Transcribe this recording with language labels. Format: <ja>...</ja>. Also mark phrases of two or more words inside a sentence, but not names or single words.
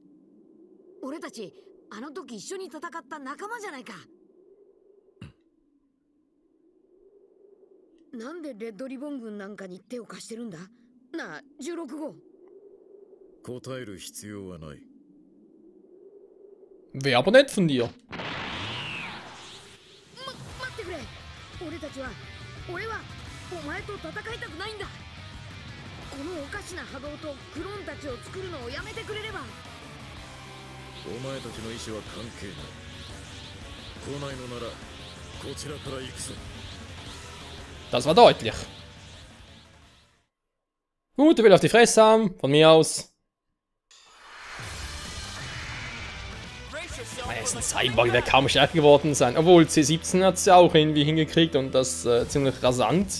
<ja>俺たちあの時一緒に戦った仲間じゃないか。なんでレッドリボン軍なんかに手を貸してるんだ？なあ16号。答える必要はない。</ja> <de>Wäre aber nett von dir.</de> <ja>待ってくれ。俺はお前と戦いたくないんだ。このおかしな波動とクローンたちを作るのをやめてくれれば。お前たちの意志は関係ない。来ないのならこちらから行くぞ。</ja> <de>Das war deutlich. Gut, er will auf die Fresse haben, von mir aus. Er ist ein Cyborg, der kaum stärker geworden sein. Obwohl, C17 hat es ja auch irgendwie hingekriegt und das ziemlich rasant.</de>